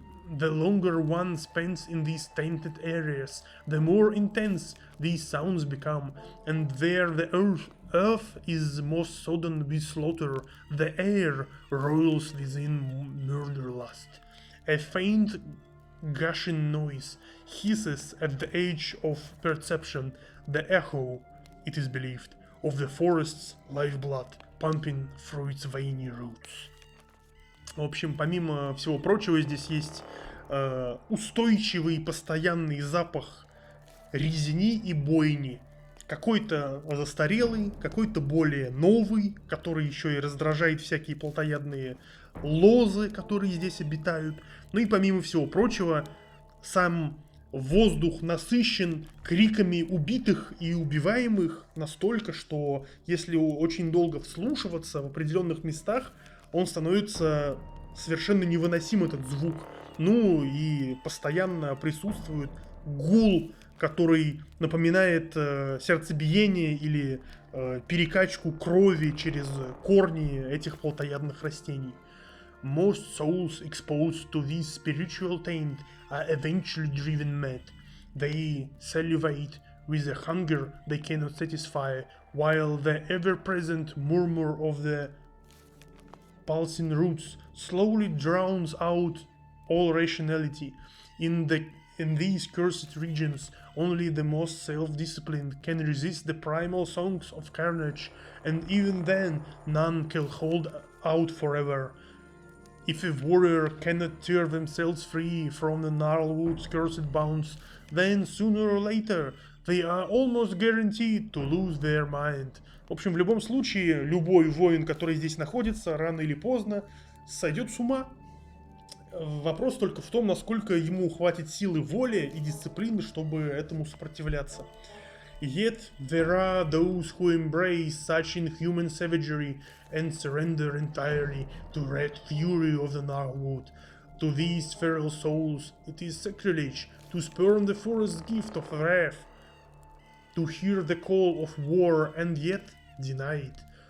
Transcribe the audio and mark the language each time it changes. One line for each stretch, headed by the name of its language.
English: The longer one spends in these tainted areas, the more intense these sounds become, and there the earth is most sodden with slaughter, the air roils within murderlust. A faint gushing noise hisses at the edge of perception, the echo, it is believed, of the forest's lifeblood pumping through its veiny roots.
Russian: В общем, помимо всего прочего, здесь есть устойчивый постоянный запах резни и бойни. Какой-то застарелый, какой-то более новый, который еще и раздражает всякие плотоядные лозы, которые здесь обитают. Ну и помимо всего прочего, сам воздух насыщен криками убитых и убиваемых настолько, что если очень долго вслушиваться в определенных местах, он становится совершенно невыносим, этот звук. Ну и постоянно присутствует гул, который напоминает сердцебиение или перекачку крови через корни этих плотоядных растений.
English: Most souls exposed to this spiritual taint are eventually driven mad. They salivate with a hunger they cannot satisfy, while the ever-present murmur of the pulsing roots slowly drowns out all rationality. In these cursed regions, only the most self-disciplined can resist the primal songs of carnage, and even then, none can hold out forever. If a warrior cannot tear themselves free from the Gnarlwood's cursed bounds, then sooner or later they are almost guaranteed to lose their mind.
Russian: В общем, в любом случае, любой воин, который здесь находится, рано или поздно сойдет с ума. Вопрос только в том, насколько ему хватит силы воли и дисциплины, чтобы этому сопротивляться.
English: Yet there are those who embrace such inhuman savagery and surrender entirely to red fury of the Gnarlwood. To these feral souls it is sacrilege to spurn the forest's gift of wrath, to hear the call of war and yet deny it.